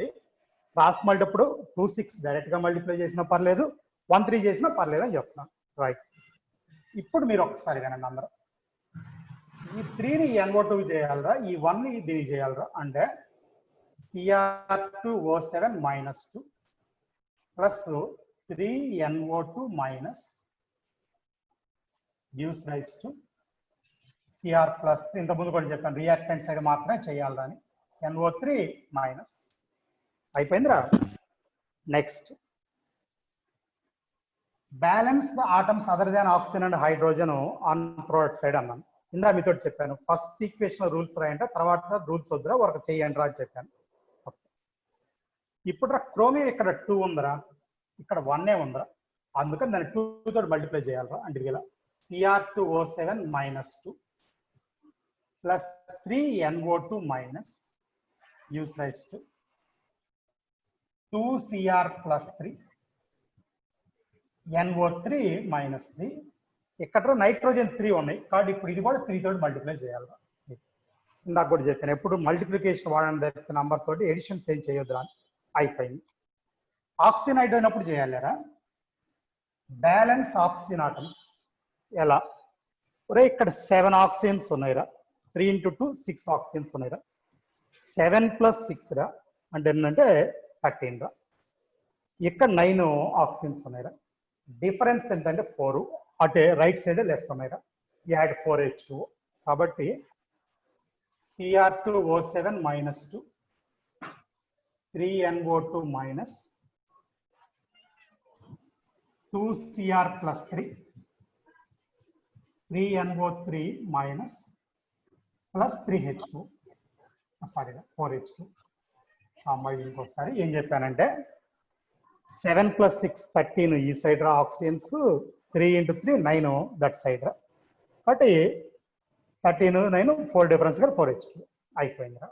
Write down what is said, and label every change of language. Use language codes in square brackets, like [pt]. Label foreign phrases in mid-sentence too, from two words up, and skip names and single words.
[te] క్రాస్ మల్టిప్పుడు 2, 6 డైరెక్ట్గా మల్టిప్లై చేసినా పర్లేదు, 1, 3 చేసినా పర్లేదు అని చెప్తున్నాను. రైట్. ఇప్పుడు మీరు ఒక్కసారి వినండి అందరూ. ఈ 3ని NO2 చేయాలరా, ఈ 1ని దీనికి చేయాలరా. అంటే Cr2O7 - 2 ప్లస్ 3NO2 [en] gives rise to [te] Cr +3. ఇంతకుముందు కూడా చెప్పాను రియాక్టెంట్ సైడ్ మాత్రమే చేయాలి అని. NO3 మైనస్ అయిపోయిందిరా. [en] next balance the atoms other than oxygen and hydrogen on product side అన్నాను. [te] ఇందా మీతో చెప్పాను [en] first equation rules [te] రాయంటే తర్వాత రూల్స్ వద్దురా వర్క్ చేయండి రా అని చెప్పాను. ఇప్పుడు క్రోమియం ఇక్కడ 2 ఉందిరా, ఇక్కడ 1 ఉందిరా, అందుకని దాన్ని 2 తోటి మల్టిప్లై చేయాలరా. అంటే ఇలా Cr2O7 - 2 ప్లస్ 3NO2 [en] gives rise to [te] 2Cr + 3 NO3 - 3. ఇక్కడ నైట్రోజన్ 3 ఉన్నాయి కాబట్టి ఇప్పుడు ఇది కూడా 3 తోటి మల్టిప్లై చేయాలి. ఇందాక కూడా చెప్పాను ఎప్పుడు మల్టిప్లికేషన్ వాడండి నంబర్ తోటి ఎడిషన్స్ ఏం చేయొద్దురా. అయిపోయింది. ఆక్సిజన్ అయిపోయినప్పుడు చేయాలిరా [en] balance oxygen atoms. [te] ఎలా ఒరే ఇక్కడ 7 ఆక్సిజన్స్ ఉన్నాయిరా, 3 × 2 6 ఆక్సిజన్స్ ఉన్నాయిరా. 7 + 6 రా అంటే ఏంటంటే 13 రా. ఇక్కడ 9 ఆక్సిజన్స్ ఉన్నాయిరా. డిఫరెన్స్ ఏంటంటే 4, అంటే [en] right side less [te] ఉన్నాయిరా. యాడ్ 4H2O కాబట్టి Cr2O7 - 2 3NO2 - 2Cr + 3 3NO3 ప్లస్ 3H2 సారీ 4H2. మళ్ళీ ఇంకోసారి ఏం చెప్పానంటే 7 + 6 13 ఈ సైడ్ రా ఆక్సిజన్స్, 3 × 3 9 [en] that side [te] రా. కాబట్టి 13 9 4 డిఫరెన్స్ కూడా 4H2 అయిపోయింది రా.